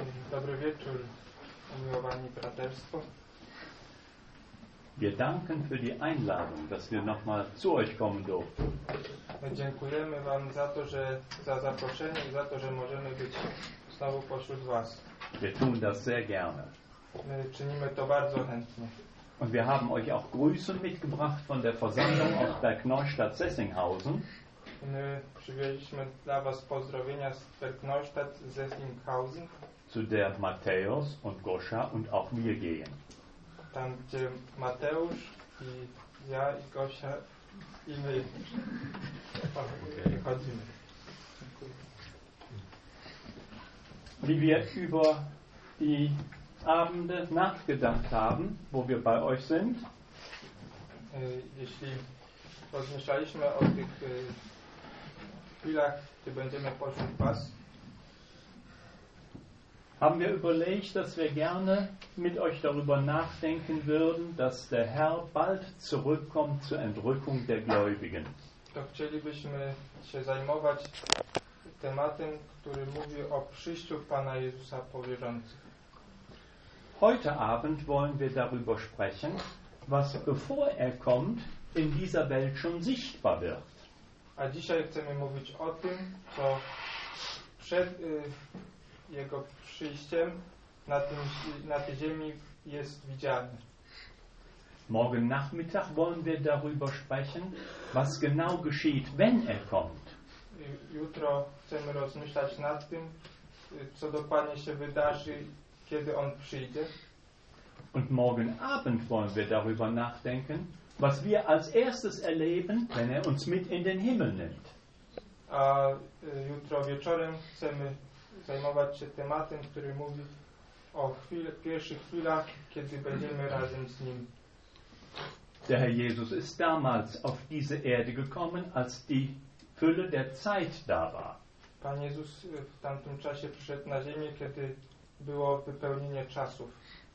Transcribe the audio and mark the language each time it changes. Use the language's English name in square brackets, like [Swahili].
[Polish] Dobry wieczór, umiłowani braterstwo. [German] Wir danken für die Einladung, dass wir nochmal zu euch kommen durften. [Polish] My dziękujemy wam za to, że za zaproszenie i za to, że możemy być znowu pośród was. [German] Wir tun das sehr gerne. [Polish] My czynimy to bardzo chętnie. [German] Und wir haben euch auch Grüße mitgebracht von der Versammlung aus Bergneustadt-Sessinghausen. [Polish] My przywieźliśmy dla was pozdrowienia z Bergneustadt-Sessinghausen. [German] Zu der Mateusz und Goscha und auch wir gehen. [Polish] Tam, gdzie Mateusz i ja i Gosia i my chodzimy. [German] Wie wir über die Abende nachgedacht haben, wo wir bei euch sind. [Polish] Jeśli rozmyślaliśmy o tych chwilach, gdzie będziemy pośród was, [German] haben wir überlegt, dass wir gerne mit euch darüber nachdenken würden, dass der Herr bald zurückkommt zur Entrückung der Gläubigen. [Polish] To chcielibyśmy się zajmować tematem, który mówi o przyjściu Pana Jezusa po wierzących. [German] Heute Abend wollen wir darüber sprechen, was bevor er kommt, in dieser Welt schon sichtbar wird. [Polish] A dzisiaj chcemy mówić o tym, co przed jego przyjściem na tej ziemi jest widziane. [German] Morgen Nachmittag wollen wir darüber sprechen, was genau geschieht, wenn er kommt. [Polish] Jutro chcemy rozmyślać nad tym, co dokładnie się wydarzy, kiedy on przyjdzie. [German] Und morgen Abend wollen wir darüber nachdenken, was wir als erstes erleben, wenn er uns mit in den Himmel nimmt. [Polish] A jutro wieczorem chcemy zajmować się tematem, który mówi o pierwszych chwilach, kiedy będziemy razem z Nim. [German] Der Herr Jesus ist damals auf diese Erde gekommen, als die Fülle der Zeit da war. [Polish] Pan Jezus w tamtym czasie przyszedł na ziemię, kiedy było wypełnienie czasów.